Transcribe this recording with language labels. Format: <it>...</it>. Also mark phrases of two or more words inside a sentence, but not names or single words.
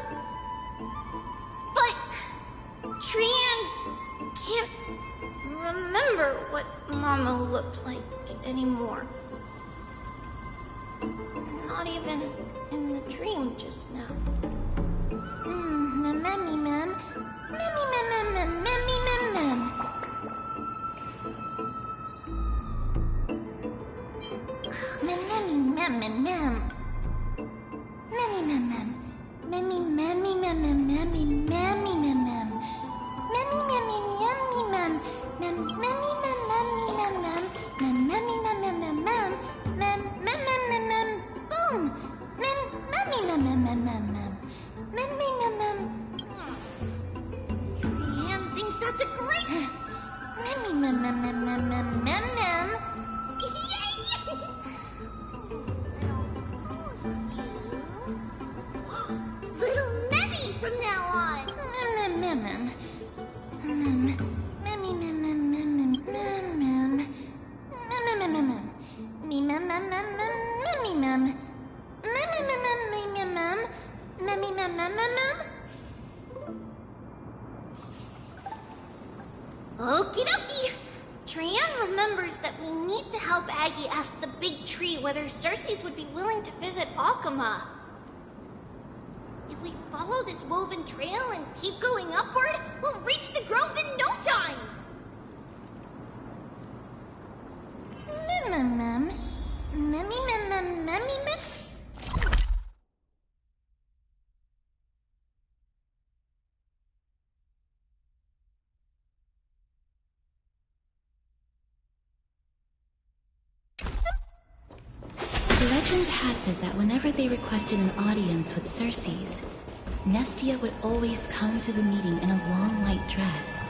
<en>But Trian can't remember what Mama looked like anymore. Not even in the dream just now. Mammy mem. Mammy mem mem mem. Mammy mem mem. Mammy mem mem mem. Mammy mem mem. Mammy mammy mem mem. Mammy mammy mem mem. Mammy mammy yummy mem. Mem mammy mem mammy mem mem. Mem mammy mem mem mem mem. Mem mem mem mem mem. Boom. Mem mammy mem mem mem mem mem. Mem mem mem. Trian thinks that's a great. Mammy mem mem mem mem mem mem mem. Yay! Little Memmy from now on. Mem mem mem mem. Memmy mem mem mem mem mem mem. Mem mem mem mem. Me mem mem mem mem memmy mem. Memmy mem mem mem mem. Memmy mem mem mem mem. Okie dokie. Trian remembers that we need to help Aggie ask the big tree whether Circes would be willing to visit Akama. If we follow this woven trail and keep going upward, we'll reach the grove in no time! Mem mem. Memmy mem mem memmy mem. Legend has it that whenever they requested an audience with Circes, Nestia would always come to the meeting in a long white dress.</en>